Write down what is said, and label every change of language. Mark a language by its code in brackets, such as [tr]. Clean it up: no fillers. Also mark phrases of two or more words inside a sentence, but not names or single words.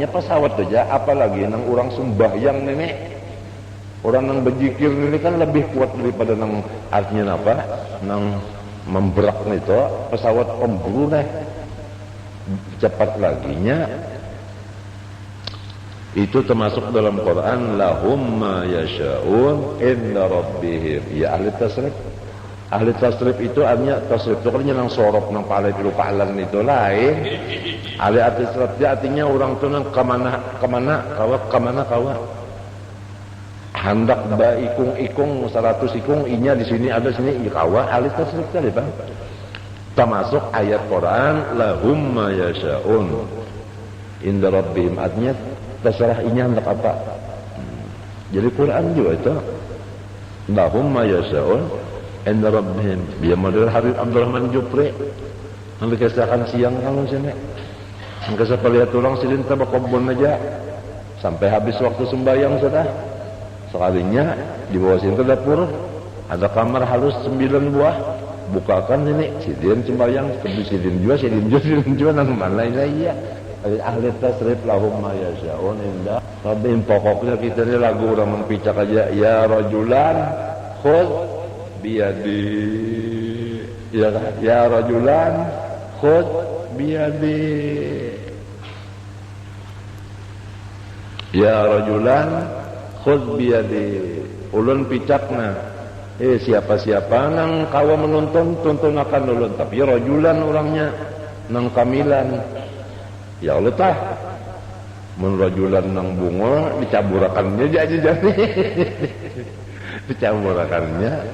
[bjn] pesawat saja apalagi nang orang sembahyang nenek orang nang berzikir ini kan lebih kuat daripada nang artinya apa nang memberak itu pesawat pemburu nih cepat laginya itu termasuk dalam Quran [ar] لهم ما يشاؤون عند ربهم [bjn] ya ahli tasrif. Ahli tasrif itu artinya tasrif itu kan nang sorok nang palai pilu pahalan itu lain. Ahli tasrif dia artinya orang tu nang kemana kawa. Hendak ba ikung 100 ikung inya di sini ada sini kawa ahli tasrif tadi bang. Termasuk ayat Quran [ar] لهم ما يشاؤون عند ربهم [bjn] artinya terserah inya hendak apa. Jadi Quran juga itu [ar] لهم ما يشاؤون عند ربهم. [bjn] Dia model Habib Abdurrahman Jupri yang dikisahkan siang kalau sini yang kisah lihat tulang silin tabak kebun aja sampai habis waktu sembahyang sudah sekalinya di bawah sini dapur ada kamar halus 9 buah bukakan ini sidin sembahyang kedua sidin juga nang mana iya ahli tasrif [ar] لهم ما يشاؤون عند. [bjn] Tapi pokoknya kita ini lagu orang mempicak aja, [ar] يا رجلا خذ بيدي, [bjn] ya kan? [ar] يا رجلا خذ بيدي، يا رجلا خذ بيدي. [bjn] Ulun picakna, siapa-siapa nang kawa menonton tonton akan ulun, tapi rajulan orangnya nang kamilan. Ya Allah tah, mun rajulan nang bunga dicaburakannya jadi dicaburakannya.